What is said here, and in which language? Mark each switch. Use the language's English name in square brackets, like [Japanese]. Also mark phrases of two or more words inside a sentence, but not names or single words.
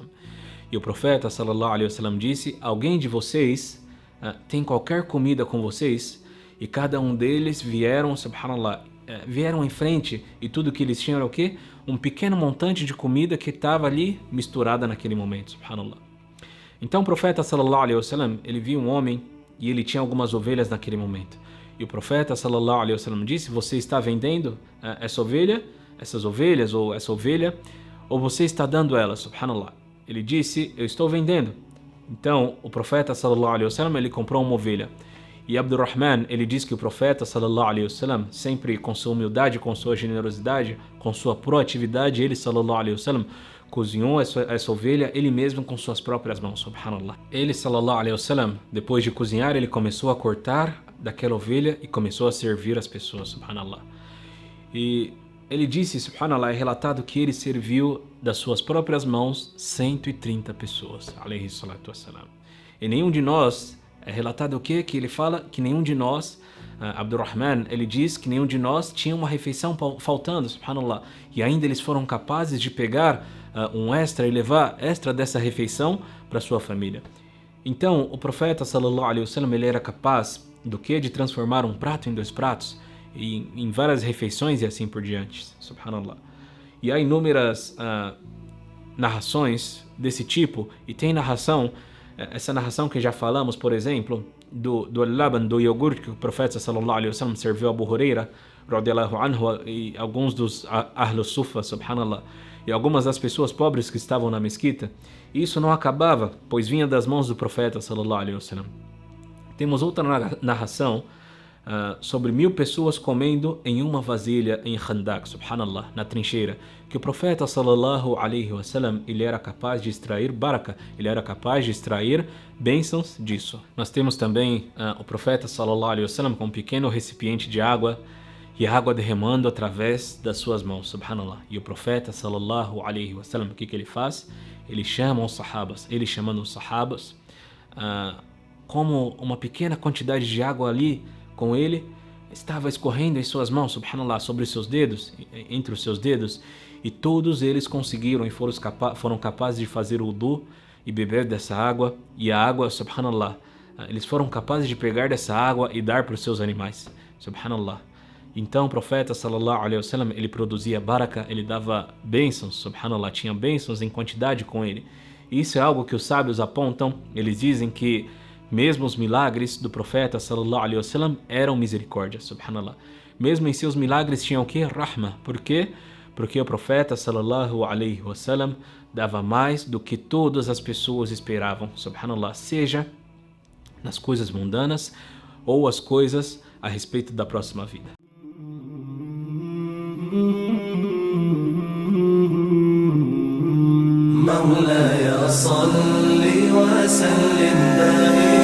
[Portuguese] E o profeta [Arabic] صلى الله عليه وسلم [Portuguese] disse: alguém de vocês tem qualquer comida com vocês? E cada um deles vieram, subhanallah, vieram em frente, e tudo que eles tinham era o quê? Um pequeno montante de comida que estava ali misturada naquele momento, subhanallah. Então o profeta [Arabic] صلى الله عليه وسلم, [Portuguese] ele viu um homem e ele tinha algumas ovelhas naquele momento. E o profeta [Arabic] صلى الله عليه وسلم [Portuguese] disse: você está vendendo essas ovelhas ou essa ovelha, ou você está dando elas, subhanallah? Ele disse: eu estou vendendo. Então o profeta [Arabic] صلى الله عليه وسلم, [Portuguese] ele comprou uma ovelha. E Abdurrahman, ele diz que o profeta [Arabic] صلى الله عليه وسلم, [Portuguese] sempre com sua humildade, com sua generosidade, com sua proatividade, ele [Arabic] صلى الله عليه وسلم [Portuguese] cozinhou essa ovelha ele mesmo com suas próprias mãos, subhanallah. Ele [Arabic] صلى الله عليه وسلم, [Portuguese] depois de cozinhar, ele começou a cortar daquela ovelha e começou a servir as pessoas, subhanallah. E ele disse, subhanallah, é relatado que ele serviu das suas próprias mãos 130 pessoas, [Arabic] عليه الصلاة والسلام. [Portuguese] E nenhum de nós, é relatado o quê? Que ele fala que nenhum de nós, Abdurrahman, ele diz que nenhum de nós tinha uma refeição faltando, subhanallah. E ainda eles foram capazes de pegar um extra e levar extra dessa refeição para sua família. Então, o profeta [Arabic] صلى الله عليه وسلم, [Portuguese] ele era capaz do que? De transformar um prato em 2 pratos, em várias refeições e assim por diante. Subhanallah. E há inúmeras narrações desse tipo, e tem essa narração que já falamos, por exemplo, do laban, do iogurte que o profeta [Arabic] صلى الله عليه وسلم [Portuguese] serviu a Abu Huraira, [Arabic] رضي الله عنه, [Portuguese] e alguns dos Ahlus Sufa, subhanallah, e algumas das pessoas pobres que estavam na mesquita. E isso não acabava, pois vinha das mãos do profeta [Arabic] صلى الله عليه وسلم. [Portuguese] Temos outra narração sobre 1000 pessoas comendo em uma vasilha em Khandak, subhanallah, na trincheira, que o profeta [Arabic] صلى الله عليه وسلم, [Portuguese] ele era capaz de extrair baraka, ele era capaz de extrair bênçãos disso. Nós temos também o profeta [Arabic] صلى الله عليه وسلم [Portuguese] com um pequeno recipiente de água, e a água derramando através das suas mãos, subhanallah. E o profeta [Arabic] صلى الله عليه وسلم, [Portuguese] o que ele faz? Ele chama os sahabas, como uma pequena quantidade de água ali com ele estava escorrendo em suas mãos, subhanallah, sobre os seus dedos, entre os seus dedos, e todos eles conseguiram e foram capazes de fazer o wudu e beber dessa água, e a água, subhanallah, eles foram capazes de pegar dessa água e dar para os seus animais, subhanallah. Então o profeta [Arabic] صلى الله عليه وسلم, [Portuguese] ele produzia baraka, ele dava bênçãos, subhanallah, tinha bênçãos em quantidade com ele. E isso é algo que os sábios apontam, eles dizem que mesmo os milagres do profeta [Arabic] صلى الله عليه وسلم [Portuguese] eram misericórdia, subhanallah. Mesmo em seus milagres tinham o que? Rahma. Por quê? Porque o profeta [Arabic] صلى الله عليه وسلم [Portuguese] dava mais do que todas as pessoas esperavam, subhanallah, seja nas coisas mundanas ou as coisas a respeito da próxima vida. [Arabic] مولاي صل وسلم دائما